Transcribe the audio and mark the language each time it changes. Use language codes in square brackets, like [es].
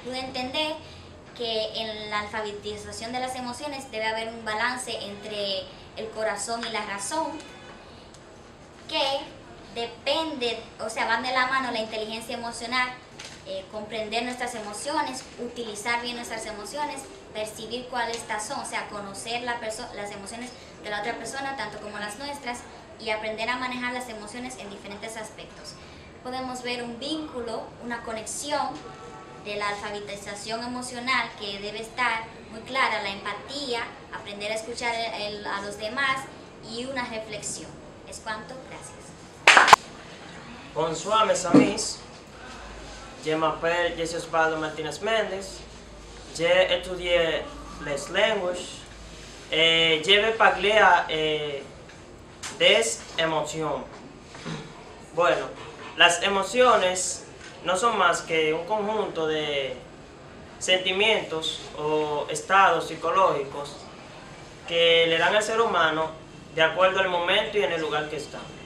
[es] Pude entender que en la alfabetización de las emociones debe haber un balance entre el corazón y la razón, que depende, o sea, van de la mano la inteligencia emocional, comprender nuestras emociones, utilizar bien nuestras emociones, percibir cuáles son, o sea, conocer las emociones de la otra persona, tanto como las nuestras, y aprender a manejar las emociones en diferentes aspectos. Podemos ver un vínculo, una conexión de la alfabetización emocional que debe estar muy clara, la empatía, aprender a escuchar a los demás y una reflexión. Es cuanto, gracias. [fr] Bonsoir mes amis, je m'appelle Jesús-Osvaldo Martínez Méndez, j'ai étudié les langues et je vais parler des emociones. [es] Bueno, las emociones no son más que un conjunto de sentimientos o estados psicológicos que le dan al ser humano de acuerdo al momento y en el lugar que está.